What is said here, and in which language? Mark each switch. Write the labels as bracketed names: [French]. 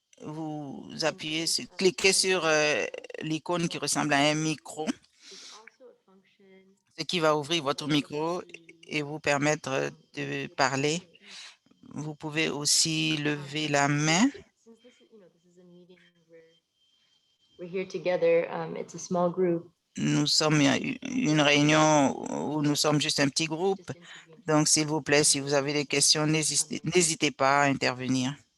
[French] vous appuyez cliquez sur l'icône qui ressemble à un micro, [English] There's also a function [French] ce qui va ouvrir votre micro et vous permettre de parler. Vous pouvez aussi lever la main. [English] since this is, this is a meeting where we're here together. It's a small group. [French] Nous sommes une réunion où nous sommes juste un petit groupe. [English] Just intervene. [French] Donc, s'il vous plaît, si vous avez des questions, n'hésitez pas à intervenir.